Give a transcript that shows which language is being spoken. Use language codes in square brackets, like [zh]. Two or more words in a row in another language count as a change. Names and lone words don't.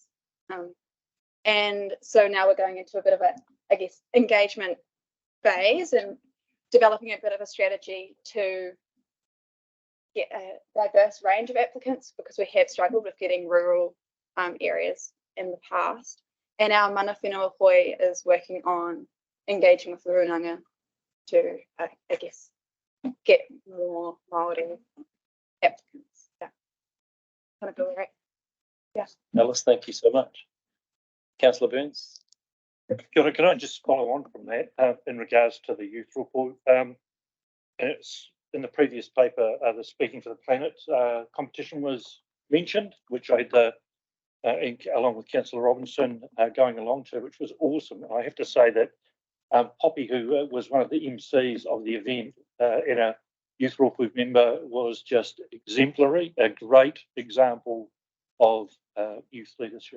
[en] And so now we're going into a bit of a, I guess, engagement phase and developing a bit of a strategy to get a diverse range of applicants, because we have struggled with getting rural areas in the past. And our [mi] mana whenua hoi [en] is working on engaging with the Runanga to, I guess, get more Māori applicants. Yeah, kind of feel right. Yeah. Alice, thank you so much. Councillor Burns. [mi] Kia ora, [en] can I just follow on from that in regards to the youth report? It's in the previous paper, the Speaking for the Planet competition was mentioned, which I had, along with Councillor Robinson, going along to, which was awesome. I have to say that Poppy, who was one of the MCs of the event and a youth report member, was just exemplary, a great example of youth leadership.